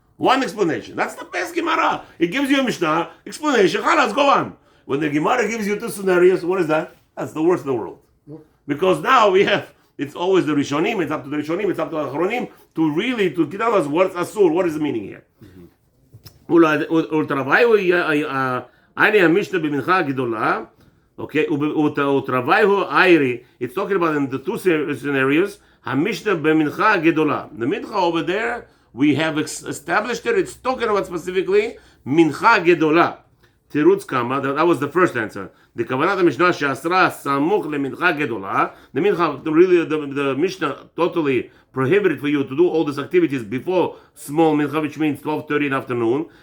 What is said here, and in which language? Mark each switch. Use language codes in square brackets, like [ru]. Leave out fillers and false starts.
[en] One explanation. That's the best Gemara. It gives you a Mishnah, explanation, let's go on. When the Gemara gives you two scenarios, what is that? That's the worst in the world. Okay. Because now it's always the Rishonim, it's up to the Rishonim, it's up to the Achronim to tell us what's Asur, what is the meaning here. [he] ולתרוויהו איירי המשנה במנחה גדולה, okay, ולתרוויהו איירי, [en] it's talking about in the two scenarios, [he] המשנה במנחה גדולה. [en] The mincha over there, we have established it, it's talking about specifically מנחה גדולה. תירוץ כמה, that was the first answer. The [he] כוונת המשנה שאסרה סמוך למנחה גדולה, [en] the mincha, really the Mishnah totally prohibited for you to do all these activities before small mincha, which means 12:30 in the afternoon.